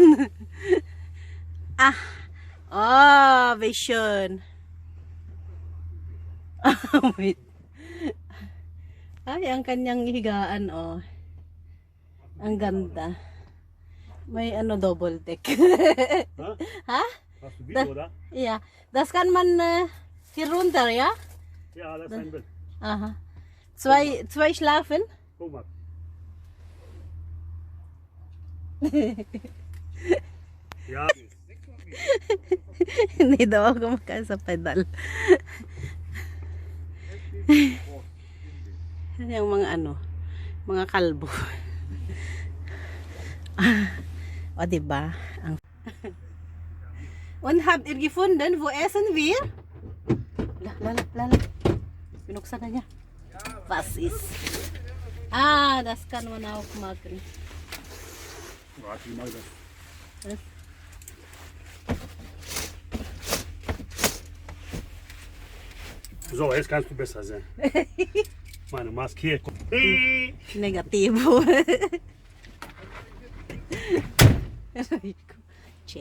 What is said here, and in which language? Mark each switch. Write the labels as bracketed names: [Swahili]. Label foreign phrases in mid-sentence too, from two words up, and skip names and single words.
[English] Oh, vision. Wait. [Filipino] Ay, ang kanyang higaan, oh. Ang ganda. May double deck. Ha? Ha? [German] Hast du Video, oder? Ja, das kann man hier runter, ja? Ja, das ist ein Bild. Aha. Zwei schlafen? Guck mal. Ja, [Filipino] Hindi daw ako makain sa pedal. Yung mga mga kalbo. O, diba? [German] Und habt ihr gefunden, wo essen wir? [Filipino] Lala. Binuksan na niya. [German] Was ist? Ah, das kann man auch machen. warte mal das. Was? So, jetzt kannst du besser sehen. Meine Maske hier. [Filipino] Negatibo. Che.